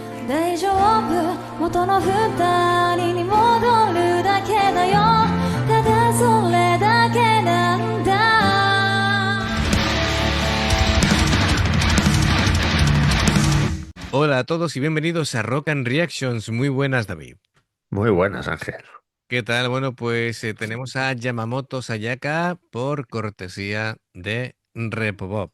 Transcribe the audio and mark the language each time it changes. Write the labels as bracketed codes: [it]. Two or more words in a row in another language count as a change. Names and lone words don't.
[ja] 大丈夫元の二人に戻るだけだよただそれだけなんだ [es] Hola a todos y bienvenidos a Rock and Reactions. Muy buenas, David. Muy buenas, Ángel. ¿Qué tal? Bueno, pues tenemos a Yamamoto Sayaka por cortesía de Repopop.